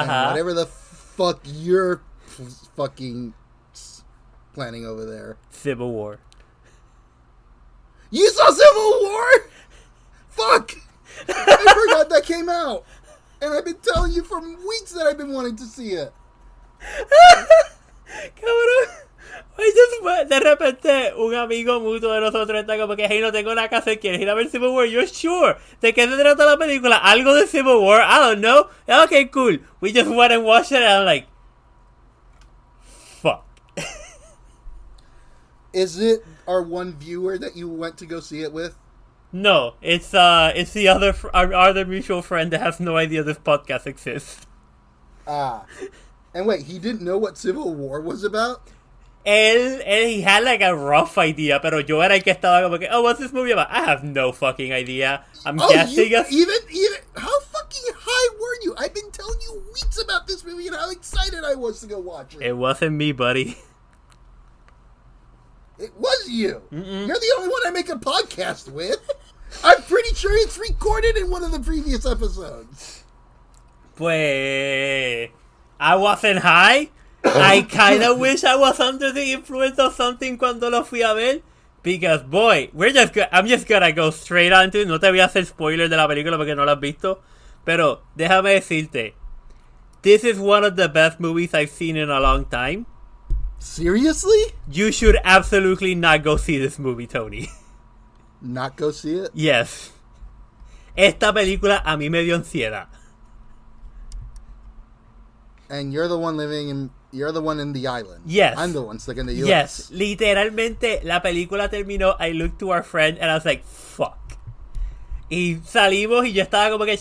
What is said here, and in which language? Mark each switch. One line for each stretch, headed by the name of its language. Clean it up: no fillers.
English: And whatever the fuck you're fucking planning over there. Civil War. You saw Civil War? Fuck! I forgot that came out. And I've been telling you for weeks that I've been wanting to see it.
Spanish: Cabrón. De repente un amigo mutuo de nosotros está como que, hey, no tengo nada que hacer, ¿quieres ir a ver Civil War?
English: You're sure.
Spanish: ¿De qué se trata la película? ¿Algo de
English: Civil War? I don't know. Okay, cool. We just went and watched it and I'm like, fuck. Is it our one viewer that you went to go see it with? No, it's the our other mutual friend that has no idea this podcast exists. And wait, he didn't know what Civil War was about? He had like a rough idea,
Spanish: pero yo era el que estaba como que,
English: what's this movie about? I have no fucking idea. I'm guessing. Even how fucking high were you? I've been telling you weeks about this movie and how excited I was to go watch it. It wasn't me, buddy. It was you. Mm-mm. You're the only one I make a podcast with. I'm pretty sure it's recorded in one of the previous episodes.
Spanish: Pues
English: I wasn't high. I kind of wish I was under the influence of something
Spanish: cuando lo fui a ver.
English: Because, boy, I'm just gonna go straight on to it.
Spanish: No te voy a hacer spoiler de la película porque no la has visto. Pero, déjame decirte.
English: This is one of the best movies I've seen in a long time. Seriously? You should absolutely not go see this movie, Tony. Not go see it? Yes.
Spanish: Esta película a mí me dio ansiedad.
English: And you're the one in the island. Yes. I'm the one stuck in the US. Yes.
Spanish: Literalmente, la película terminó.
English: I looked to our friend and I was like, fuck.
Spanish: Y salimos y yo estaba como que...